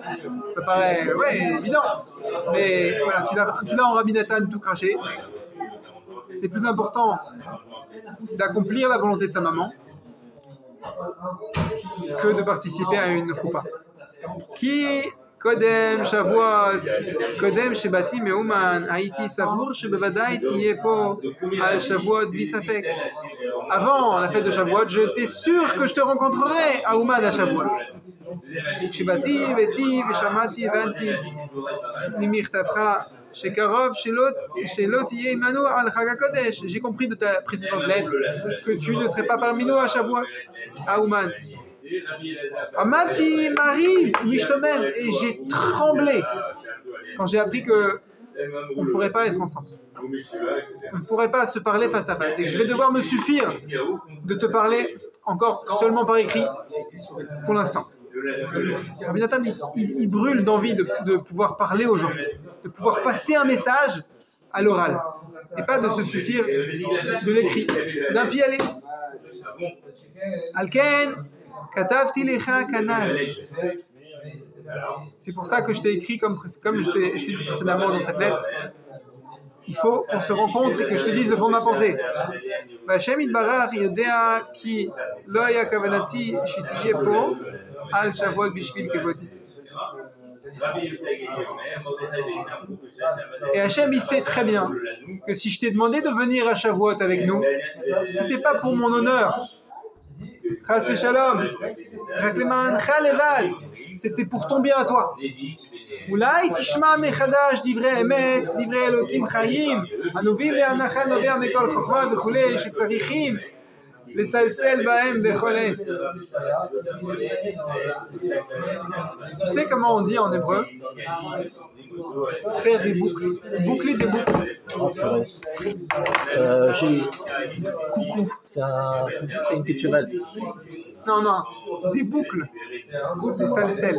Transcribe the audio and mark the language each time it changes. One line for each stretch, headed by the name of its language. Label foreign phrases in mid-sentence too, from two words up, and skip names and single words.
French: Ça paraît évident. Mais voilà, tu l'as en Rabbi Nathan tout craché. C'est plus important d'accomplir la volonté de sa maman que de participer à une choupa.
Hebrew: Qui קודם שבועות, קודם שבאתי מאומן, הייתי סבור שבוודאי תהיה פה על שבועות בלי ספק.
French: Avant la fête de Shavuot, j'étais sûr que je te rencontrerai à Ouman à Shavuot.
Hebrew: כשבאתי ביתי ושמעתי הבנתי ממכתבך שקרוב שלא תהיה עמנו על חג הקודש.
French: J'ai compris de ta précédente lettre que tu ne serais pas parmi nous à Shavuot, à Ouman. Amati Marie, Mishtomem, et j'ai tremblé quand j'ai appris que on ne pourrait pas être ensemble. On ne pourrait pas se parler face à face et que je vais devoir me suffire de te parler encore seulement par écrit pour l'instant. Rabbi Nathan, il brûle d'envie de pouvoir parler aux gens, de pouvoir passer un message à l'oral et pas de se suffire de l'écrit, d'un pied à l'autre.
Hebrew: על כן כתבתי לך כנ"ל.
French: C'est pour ça que je t'ai écrit comme je t'ai dit précédemment dans cette lettre. Il faut qu'on se rencontre et que je te dise le fond de ma pensée.
Hebrew: השם יתברך יודע כי לא הייתה כוונתי שתהיה פה על שבועות בשביל כבודי.
French: Et Hachem, il sait très bien que si je t'ai demandé de venir à Shavuot avec nous, c'était pas pour mon honneur.
Hebrew: חס ושלום.
French: C'était pour ton bien à toi.
Hebrew: אולי תשמע מחדש דברי אמת, דברי אלוקים חיים, הנובעים מהנחל נובע מכל חוכמה וכולי, שצריכים לסלסל בהם בכל עת.
French: Tu sais comment on dit en hébreu? Faire des boucles. Boucler des boucles. J'ai... Coucou, c'est une queue de cheval. Non, non, des boucles. Des salsels.